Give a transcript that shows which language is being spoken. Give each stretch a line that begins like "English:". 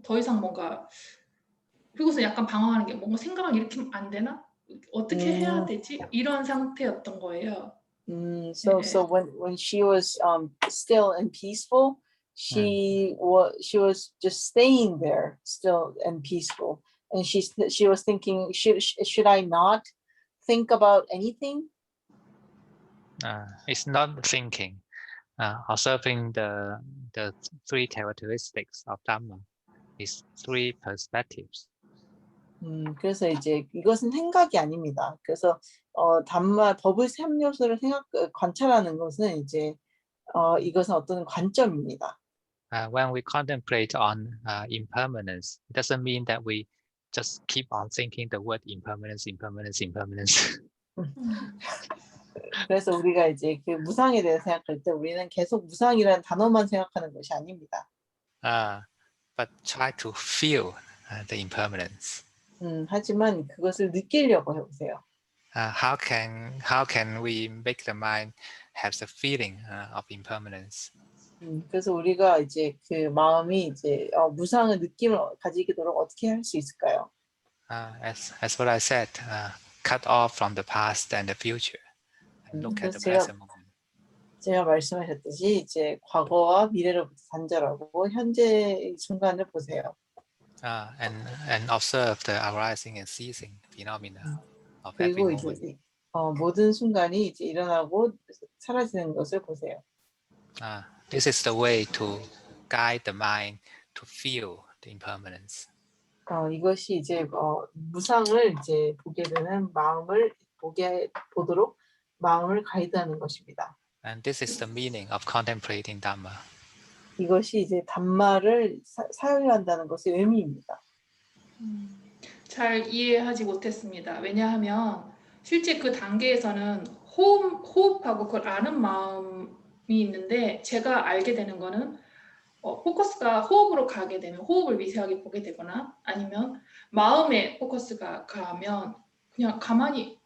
Korean: 더 이상 뭔가 그리고서 약간 방황하는 게 뭔가 생각을 일으키면 안 되나? 어떻게 해야 되지? 이런 상태였던 거예요.
English: So when she was still and peaceful, she was just staying there, still and peaceful, and she was thinking, should I not think about anything? It's not thinking. Observing the three characteristics of Dhamma is three perspectives.
Korean: 그래서 이제 이것은 생각이 아닙니다. 그래서 담마 법의 3요소를 관찰하는 것은 이제 이것은 어떤 관점입니다.
English: When we contemplate on impermanence, it doesn't mean that we just keep on thinking the word impermanence, impermanence, impermanence.
Korean: 그래서 우리가 이제 그 무상에 대해서 생각할 때 우리는 계속 무상이라는 단어만 생각하는 것이 아닙니다.
English: But try to feel the impermanence.
Korean: 하지만 그것을 느끼려고 해보세요.
English: How can we make the mind have the feeling of impermanence?
Korean: 그래서 우리가 이제 그 마음이 이제 무상의 느낌을 가지도록 어떻게 할 수 있을까요?
English: As what I said, cut off from the past and the future, and look at the present moment.
Korean: 제가 말씀하셨듯이 이제 과거와 미래로부터 단절하고 현재 순간을 보세요.
English: And observe the arising and ceasing phenomena of every
Korean: 그리고
English: moment.
Korean: 이제 모든 순간이 이제 일어나고 사라지는 것을 보세요.
English: This is the way to guide the mind to feel the impermanence.
Korean: 이것이 이제 무상을 이제 보게 되는 마음을 보도록 마음을 가이드하는 것입니다.
English: And this is the meaning of contemplating Dhamma.
Korean: 이것이 이제 담마를 사유한다는 것의 의미입니다. 잘 이해하지 못했습니다. 왜냐하면 실제 그 단계에서는 호흡하고 그걸 아는 마음이 있는데 제가 알게 되는 거는 포커스가 호흡으로 가게 되면 호흡을 미세하게 보게 되거나 아니면 마음에 포커스가 가면 그냥 가만히